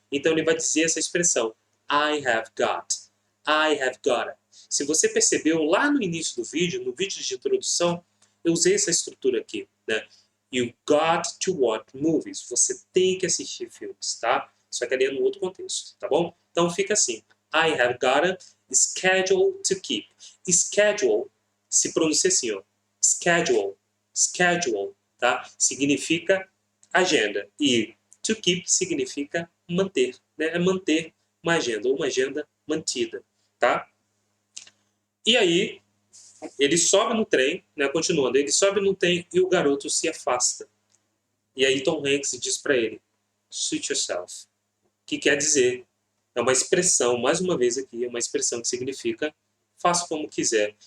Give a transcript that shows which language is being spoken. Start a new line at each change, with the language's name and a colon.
Portuguese: Então ele vai dizer essa expressão,
English: I have got. I have gotta.
Portuguese: Se você percebeu lá no início do vídeo, no vídeo de introdução, eu usei essa estrutura aqui, né?
English: You got to watch movies.
Portuguese: Você tem que assistir filmes, tá? Só que ali é no outro contexto, tá bom? Então fica assim.
English: I have got a schedule to keep.
Portuguese: Schedule se pronuncia assim, ó. Schedule. Schedule, tá? Significa agenda. E to keep significa manter, né? É manter uma agenda mantida, tá? E aí, ele sobe no trem, né? Continuando, ele sobe no trem e o garoto se afasta. E aí Tom Hanks diz para ele,
English: suit yourself.
Portuguese: Que quer dizer, é uma expressão, mais uma vez aqui, é uma expressão que significa faça como quiser.